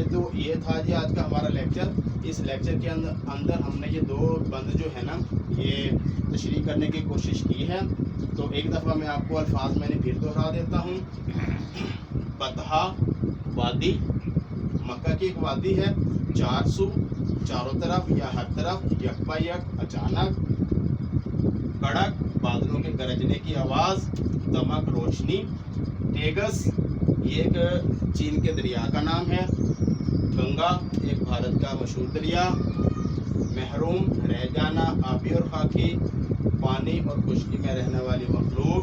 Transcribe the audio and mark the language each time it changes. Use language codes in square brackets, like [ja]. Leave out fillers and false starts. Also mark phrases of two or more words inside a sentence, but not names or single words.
[ur] یہ تھا جی آج کا ہمارا لیکچر. اس لیکچر کے اندر ہم نے یہ دو بند جو ہے نا یہ تشریح کرنے کی کوشش کی ہے. تو ایک دفعہ میں آپ کو الفاظ میں نے پھر دوہرا دیتا ہوں. بطحا وادی، مکہ کی ایک وادی ہے، 4 سو چاروں طرف یا ہر طرف، [fa] یک با یک [ur] اچانک، کڑک بادلوں کے گرجنے کی آواز، دمک روشنی. ٹیگس یہ ایک چین کے دریا کا نام ہے. گنگا ایک بھارت کا مشہور دریا. محروم رہ جانا، آبی اور خاکی، پانی اور خشکی میں رہنے والی مخلوق.